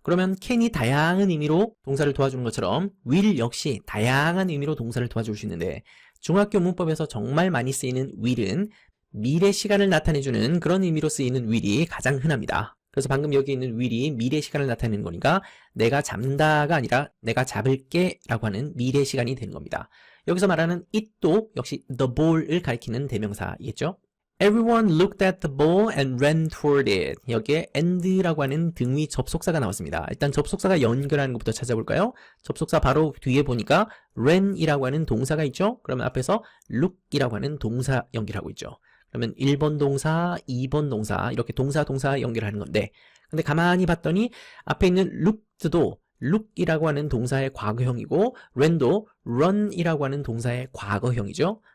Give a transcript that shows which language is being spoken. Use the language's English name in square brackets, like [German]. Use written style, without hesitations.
[Korean] 그러면 can이 다양한 의미로 동사를 도와주는 것처럼 will 역시 다양한 의미로 동사를 도와줄 수 있는데 중학교 문법에서 정말 많이 쓰이는 will은 미래 시간을 나타내주는 그런 의미로 쓰이는 will이 가장 흔합니다. 그래서 방금 여기 있는 will이 미래 시간을 나타내는 거니까 내가 잡는다가 아니라 내가 잡을게 라고 하는 미래 시간이 되는 겁니다. 여기서 말하는 it도 역시 [English] the ball [Korean] 을 가리키는 대명사이겠죠? [English] Everyone looked at the ball and ran toward it. [Korean] 여기에 and라고 하는 등위 접속사가 나왔습니다. 일단 접속사가 연결하는 것부터 찾아볼까요? 접속사 바로 뒤에 보니까 ran이라고 하는 동사가 있죠? 그러면 앞에서 look이라고 하는 동사 연결하고 있죠. 그러면 1번 동사, 2번 동사 이렇게 동사 연결하는 건데 근데 가만히 봤더니 앞에 있는 looked도 look이라고 하는 동사의 과거형이고 ran도 run이라고 하는 동사의 과거형이죠.